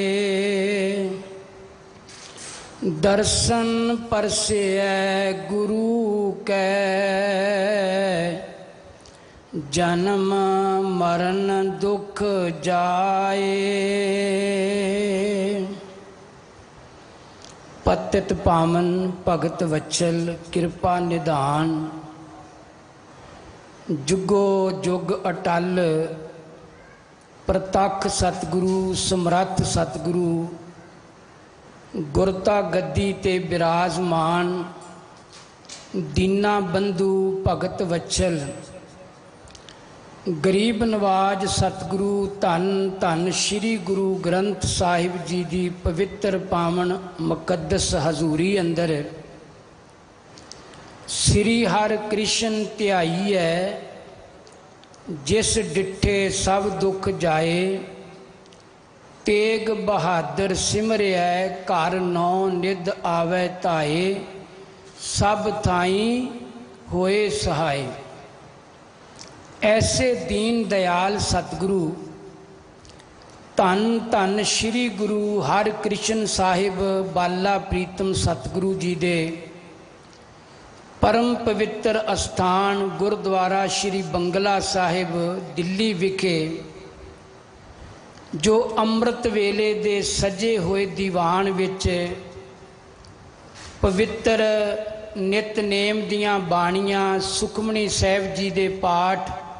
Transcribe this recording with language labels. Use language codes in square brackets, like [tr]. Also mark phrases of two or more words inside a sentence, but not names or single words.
[pa] ਦਰਸ਼ਨ ਪਰਸੈ ਗੁਰੁ ਕੈ, ਜਨਮ ਮਰਣ ਦੁਖ ਜਾਏ। ਪਤਿਤ ਪਾਵਨ ਭਗਤ ਵਤਸਲ ਕਿਰਪਾ ਨਿਧਾਨ, ਜੁਗੋ ਜੁਗ ਅਟੱਲ। ਪ੍ਰਤਖ ਸਤਿਗੁਰੂ ਸਮਰੱਥ ਸਤਿਗੁਰੂ, ਗੁਰਤਾ ਗੱਦੀ ਤੇ ਵਿਰਾਜਮਾਨ। ਦੀਨਾ ਬੰਧੁ ਭਗਤ ਵਤਸਲ, ਗਰੀਬ ਨਿਵਾਜ ਸਤਿਗੁਰੂ। ਧੰਨ ਧੰਨ ਸ੍ਰੀ ਗੁਰੂ ਗ੍ਰੰਥ ਸਾਹਿਬ ਜੀ ਕੀ ਪਵਿੱਤਰ ਪਾਵਨ ਮੁਕੱਦਸ ਹਜ਼ੂਰੀ ਅੰਦਰ ਸ੍ਰੀ ਹਰਿ ਕ੍ਰਿਸ਼ਨ ਧਿਆਈ ਹੈ। ਜਿਸ ਡਿਠੇ ਸਭ ਦੁਖ ਜਾਏ, ਤੇਗ ਬਹਾਦਰ ਸਿਮਰਿਆ। ਘਰ ਨਉ ਨਿਧਿ ਆਵੈ ਧਾਏ, ਸਭ ਥਾਈ ਹੋਏ ਸਹਾਇ। ਐਸੇ ਦੀਨ ਦਇਆਲ ਸਤਿਗੁਰੂ, ਧੰਨ ਧੰਨ ਸ੍ਰੀ ਗੁਰੂ ਹਰਿ ਕ੍ਰਿਸ਼ਨ ਸਾਹਿਬ ਬਾਲਾ ਪ੍ਰੀਤਮ ਸਤਿਗੁਰੂ ਜੀ ਦੇ ਪਰਮ ਪਵਿੱਤਰ ਅਸਥਾਨ ਗੁਰਦੁਆਰਾ ਸ੍ਰੀ ਬੰਗਲਾ ਸਾਹਿਬ ਦਿੱਲੀ ਵਿਖੇ, ਜੋ ਅੰਮ੍ਰਿਤ ਵੇਲੇ ਦੇ ਸਜੇ ਹੋਏ ਦੀਵਾਨ ਵਿਚ ਪਵਿੱਤਰ ਨਿਤਨੇਮ ਦੀਆਂ ਬਾਣੀਆਂ, ਸੁਖਮਨੀ ਸਾਹਿਬ ਜੀ ਦੇ ਪਾਠ,